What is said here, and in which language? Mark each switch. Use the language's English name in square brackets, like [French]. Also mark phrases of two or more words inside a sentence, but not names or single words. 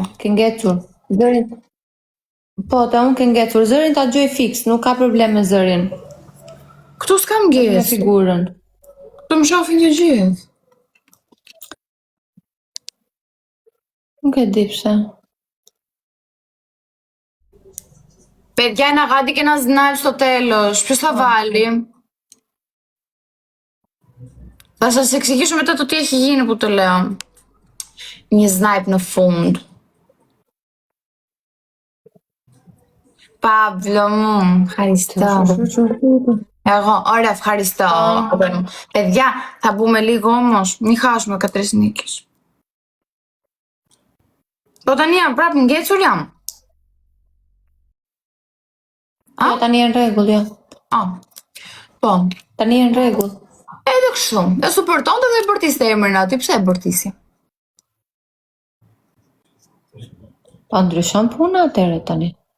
[Albanian] Ke ngecur. Zërin. Po, ta unë ke ngecur. Zërin ta gjoj fix, nuk ka problem me zërin. Këtu s'kam Me ngec. figurën. Këtu më shofin të gjithë. Nuk e di pse. [Greek] Παιδιά, γάντι και ένα σνάιπ στο τέλος. Ποιος θα βάλει? Θα σας εξηγήσω μετά το τι έχει γίνει που το λέω. [Albanian] Një snipe në fund. Pablo, Haristo. Ora, [Greek] ευχαριστώ. Παιδιά, θα μπούμε λίγο όμως. Μην χάσουμε 3 νίκες. [Albanian] Po tani jam prap ngecur jam. Jo, tani janë rregull, jo. Po. Tani janë rregull. Edhe kështu. E supportonte dhe e bërtiste emrin aty. Pse e bërtisi? Pa ndryshon puna atëre tani.